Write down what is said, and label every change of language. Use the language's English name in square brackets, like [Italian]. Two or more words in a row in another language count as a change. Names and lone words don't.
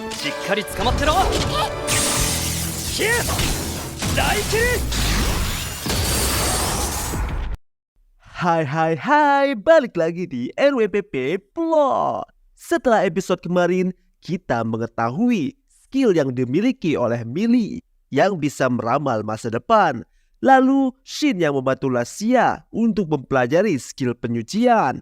[Japanese] しっかり捕まってろ。ヒュー大キリ。 [Indonesian] Hai, balik lagi di NWPP Plot. Setelah episode kemarin, kita mengetahui skill yang dimiliki oleh Millie yang bisa meramal masa depan. Lalu Shin yang membantu Lassia untuk mempelajari skill penyucian.